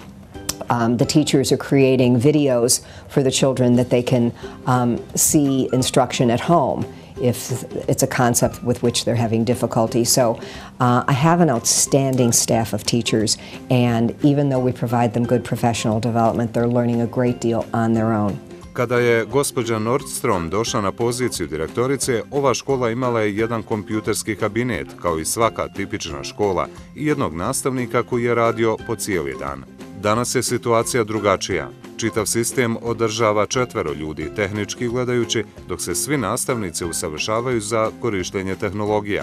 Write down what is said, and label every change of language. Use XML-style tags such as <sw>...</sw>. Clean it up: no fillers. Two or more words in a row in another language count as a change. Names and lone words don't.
<en>The teachers are creating videos for the children that they can see instruction at home if it's a concept with which they're having difficulty. So I have an outstanding staff of teachers, and even though we provide them good professional development, they're learning a great deal on their own.</en> <bs>Kada je gospođa Nordstrom došla na poziciju direktorice, ova škola imala je jedan kompjuterski kabinet, kao i svaka tipična škola, i jednog nastavnika koji je radio po cijeli dan. Danas je situacija drugačija. Čitav sistem održava 4 ljudi, tehnički gledajući, dok se svi nastavnici usavršavaju za korištenje tehnologija.</bs>